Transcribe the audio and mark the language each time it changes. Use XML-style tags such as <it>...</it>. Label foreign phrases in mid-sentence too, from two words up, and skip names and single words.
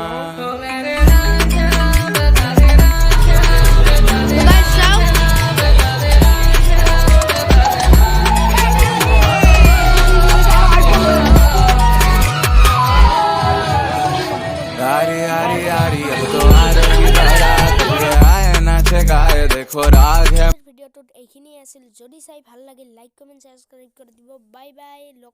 <hi>यारी यारी यारी अब तो आरे की बारात आए नाचे गाए देखो राग है।</hi> <as>ভিডিওটোত এইখিনি আছিল। যদি চাই ভাল লাগিল লাইক কমেন্ট সাবস্ক্রাইব কৰি দিব। বাই বাই।</as>